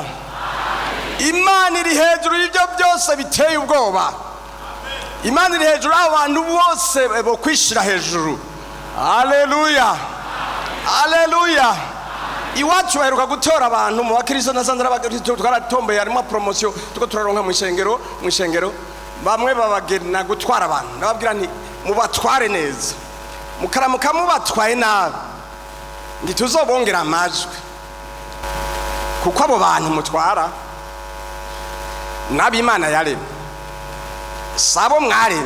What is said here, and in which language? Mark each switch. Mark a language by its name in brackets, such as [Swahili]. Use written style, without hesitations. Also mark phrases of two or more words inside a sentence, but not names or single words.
[Rundi] Imana iri hejuru y'ibyo byose biteye ubwoba. Imana iri hejuru y'abantu bose bo kwishira hejuru. Haleluya, haleluya. Iwacu baheruka gutora abantu mu bakristo nasanze abakristo twaratomboye harimo promotion tuko turaronka mu ishengero bamwe babagena gutwara abantu ndababwira nti mubatware neza mukaramuka mubatwaye nabi ntituzobongera amajwi kuko abo bantu mutwara nabi Imana yaremye sabo mwaremye.